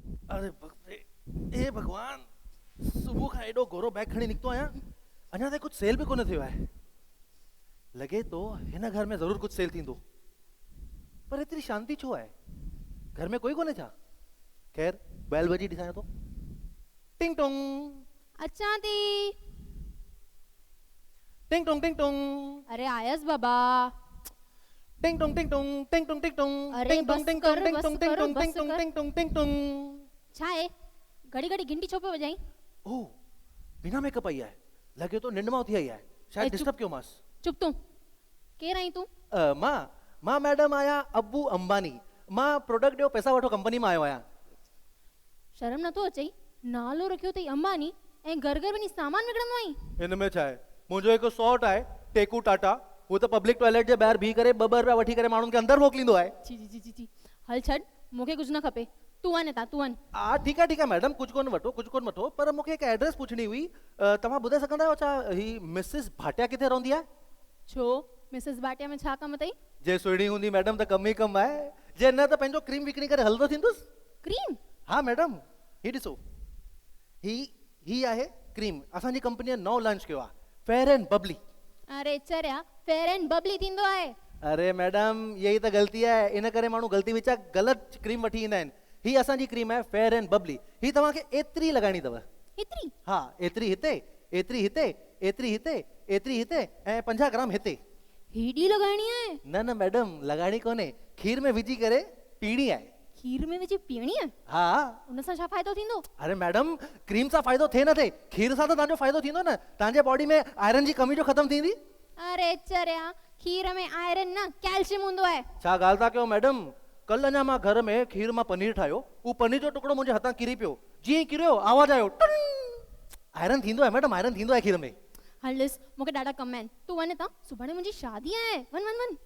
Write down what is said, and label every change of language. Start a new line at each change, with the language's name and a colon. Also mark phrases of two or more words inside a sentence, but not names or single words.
Sindhi: अरे ए भगवान, सुबुह खां एॾो गोरो बैग खणी निकितो आहियां, अञा ताईं कुझु सेल बि कोन थियो आहे। लॻे थो हिन घर में ज़रूरु कुझु सेल थींदो, पर एतिरी शांती छो आहे? घर में कोई कोन्हे छा? खैर, बैल बजी ॾिसां थो। टिंग टोंग, अचां थी। टिंग टोंग टिंग टोंग, अरे आयस बाबा। टिंग टोंग टिंग टोंग, टिंग टोंग टिंग टोंग, अरे टिंग टोंग बस टिंग कर, टोंग, टिंग बस टोंग टिंग कर, टोंग, बस टिंग टोंग कर। टिंग टोंग टिंग टोंग। छा आहे? घड़ी घड़ी घंटी छो पे वजाई? ओह, बिना मेकअप आई आहे। लॻे थो निंड मां उथी आई आहे, शायदि चुप। डिस्टर्ब कयो मांस। चुप तूं। केर आई तूं? मां मैडम आहियां अबू अंबानी। मां प्रोडक्ट ॾियो, पैसा वठो कंपनी मां आयो आहियां। शर्म नथो अचई? नालो रखियो अथई अंबानी ऐं घर घर वञी सामान विकिणंदो आई। हिन में छा आहे? मुंहिंजो हिकु सॉट आहे टेकू टाटा, वो तो
English: public toilet
Sindhi: जे ॿाहिरि बीह करे 2 रुपया वठी करे माण्हुनि खे अंदरि मोकिलींदो आहे। जी जी जी जी जी हल छॾ, मूंखे कुझु न खपे। तूं वञ हितां, तूं वञ। हा ठीकु आहे मैडम, कुझु कोन वठो, पर मूंखे हिकु एड्रेस पुछणी हुई। तव्हां ॿुधाए सघंदा आहियो छा ही मिसिस भाटिया किथे रहंदी आहे? छो मिसिस भाटिया में छा कमु अथई? जे सुहिणी हूंदी मैडम त कम ई कम आहे, जे न त पंहिंजो क्रीम विकिणी करे हलंदो थींदुसि। क्रीम? हाँ मैडम, ही ॾिसो, ही आहे क्रीम। असांजी कंपनीअ नओं लॉन्च कयो आहे, फेयर एंड बबली। अरे चरिया, फेयर एंड बबली थींदो आहे? अरे मैडम, यही त ग़लती आहे, इन करे माण्हू ग़लती विचां ग़लति क्रीम वठी ईंदा आहिनि। ही असांजी क्रीम आहे फेयर एंड बबली। ही तव्हांखे एतिरी लॻाइणी अथव। एतिरी? हा, एतिरी हिते, एतिरी हिते, एतिरी हिते, एतिरी हिते ऐं 50 ग्राम हिते। हेॾी लॻाइणी आहे? न मैडम, लॻाइणी कोन्हे, खीर में विझी करे पीणी आहे। खीर में विझी पीअणी आहे? हा। उन सां छा फ़ाइदो थींदो? अरे मैडम, क्रीम सां फ़ाइदो थिए न थिए, खीर सां त तव्हांजो फ़ाइदो थींदो न। तव्हांजे बॉडी में आयरन जी कमी जो ख़तमु थींदी। अरे चरिया, खीर में आयरन न कैल्शियम हूंदो आहे। छा ॻाल्हि था कयो मैडम? कल अञा मां घर में खीर मां पनीर ठाहियो, उहो पनीर जो टुकड़ो मुंहिंजे हथां किरी पियो। जीअं ई किरियो आवाज़ आयो टन। आयरन थींदो आहे मैडम, आयरन थींदो आहे खीर में। हल ॾिस, मूंखे ॾाढा कम आहिनि, तूं वञ हितां। सुभाणे मुंहिंजी शादी आहे, वञ वञ वञ।